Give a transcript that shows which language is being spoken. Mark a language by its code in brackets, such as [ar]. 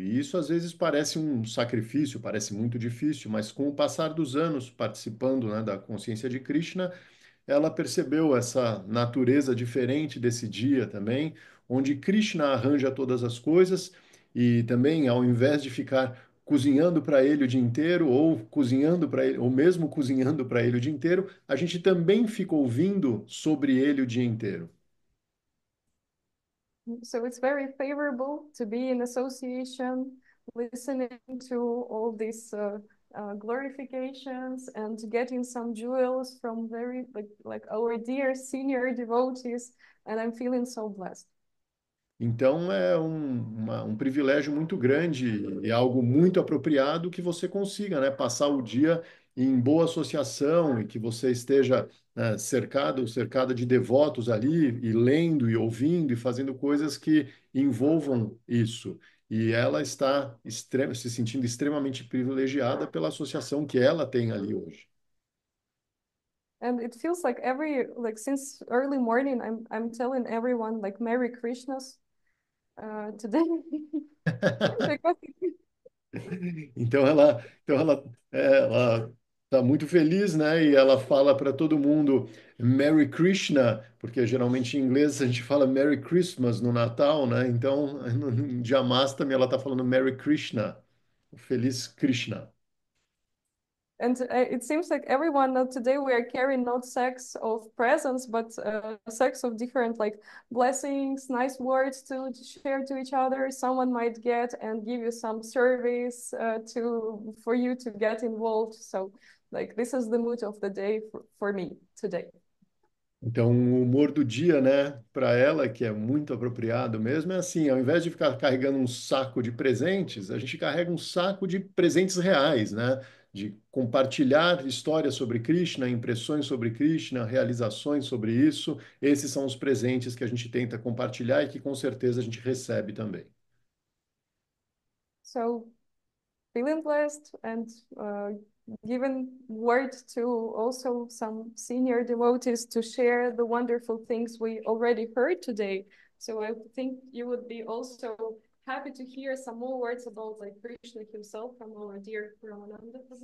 [pt] E isso às vezes parece um sacrifício, parece muito difícil, mas com o passar dos anos participando, né, da consciência de Krishna, ela percebeu essa natureza diferente desse dia também, onde Krishna arranja todas as coisas e também, ao invés de ficar cozinhando para ele o dia inteiro, ou cozinhando para ele, ou mesmo cozinhando para ele o dia inteiro, a gente também fica ouvindo sobre ele o dia inteiro. [en] So it's very favorable to be in association, listening to all these glorifications and getting some jewels from very like our dear senior devotees, and I'm feeling so blessed. [pt] Então é um privilégio muito grande e algo muito apropriado que você consiga, né, passar o dia em boa associação e que você esteja, né, cercada de devotos ali e lendo e ouvindo e fazendo coisas que envolvam isso. E ela está se sentindo extremamente privilegiada pela associação que ela tem ali hoje. [en] And it feels like since early morning I'm telling everyone like Merry Christmas today. Because [pt] Então ela está muito feliz, né? E ela fala para todo mundo [en] Merry Krishna, [pt] porque geralmente em inglês a gente fala [en] Merry Christmas [pt] no Natal, né? Então, no Jamastami ela está falando [en] Merry Krishna, [pt] Feliz Krishna. [en] And it seems like everyone today we are carrying not sacks of presents, but sacks of different like blessings, nice words to share to each other. Someone might get and give you some service for you to get involved. So like this is the mood of the day for me today. [pt] Então, o humor do dia, né, para ela, que é muito apropriado mesmo, é assim, ao invés de ficar carregando um saco de presentes, a gente carrega um saco de presentes reais, né, de compartilhar histórias sobre Krishna, impressões sobre Krishna, realizações sobre isso. Esses são os presentes que a gente tenta compartilhar e que com certeza a gente recebe também. [en] So feeling blessed and given word to also some senior devotees to share the wonderful things we already heard today. So I think you would be also happy to hear some more words about like Krishna himself from our dear Ramananda.